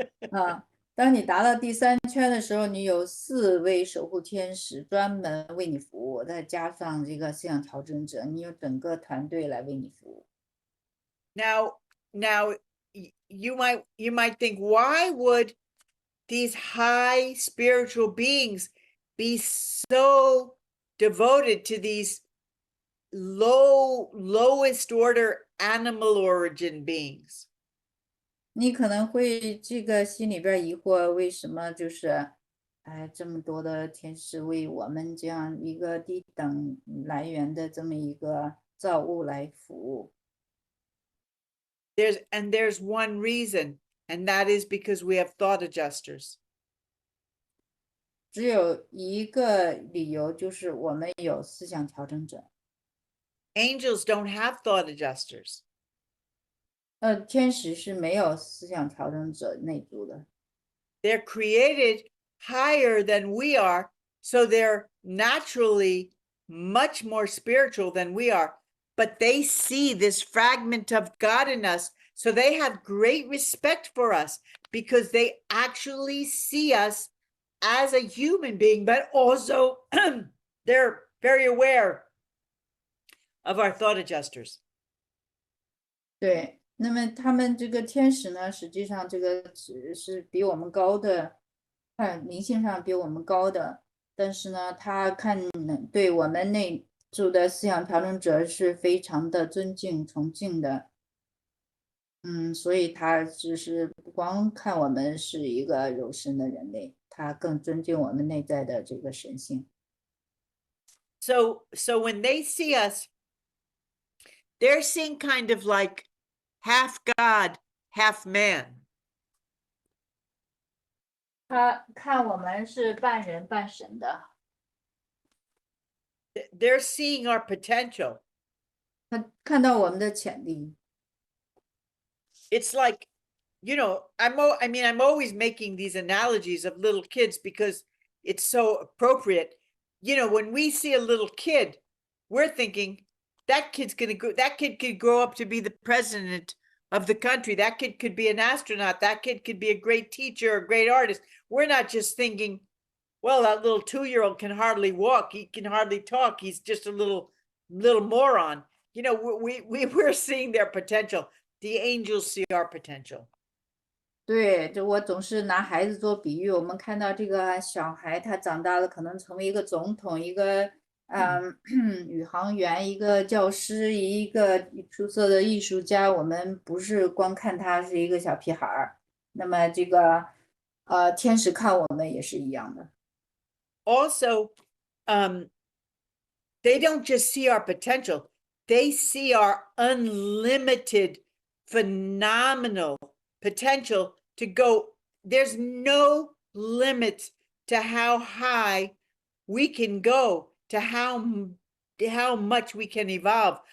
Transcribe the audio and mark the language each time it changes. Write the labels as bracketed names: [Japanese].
[Chinese] 啊，当你达到第3圈的时候，你有4位守护天使专门为你服务，再加上这个思想调整者，你有整个团队来为你服务。 [English] Now you might think, why would these high spiritual beings be so devoted to these lowest order animal origin beings? [Chinese] 你可能会这个心里边疑惑，为什么就是这么多的天使为我们这样一个低等来源的这么一个造物来服务？ [English] There's one reason, and that is because we have thought adjusters. [Chinese] 只有一个理由，就是我们有思想调整者。 [English] Angels don't have thought adjusters. [Chinese] 天使是没有思想调整者内住的。 [English] They're created higher than we are, so they're naturally much more spiritual than we are. But they see this fragment of God in us, so they have great respect for us because they actually see us as a human being, but also they're very aware of our thought adjusters. [Chinese] 对，那么他们这个天使呢，实际上这个只是比我们高的，灵性上比我们高的，但是呢，他对我们内住的思想调整者是非常的尊敬崇敬的。所以他只是不光看我们是一个肉身的人类，他更尊敬我们内在的这个神性。 [English] So when they see us, they're seeing kind of like half God, half man. [Chinese] 他看我们是半人半神的， [English] They're seeing our potential. [Chinese] 他看到我们的潜力。 [English] It's like, I'm always making these analogies of little kids because it's so appropriate. When we see a little kid, we're thinking that kid could grow up to be the president of the country. That kid could be an astronaut. That kid could be a great teacher, a great artist. We're not just thinking, well, that little 2-year-old can hardly walk. He can hardly talk. He's just a little moron. We're seeing their potential. The angels see our potential. [Chinese] 对，就我总是拿孩子做比喻，我们看到这个小孩，他长大了可能成为一个总统，一个宇航员，一个教师，一个出色的艺术家。我们不是光看他是一个小屁孩儿，那么这个天使看我们也是一样的。 [English] Also, they don't just see our potential, they see our unlimited, phenomenal potential to go. There's no limit to how high we can go, to how much we can evolve.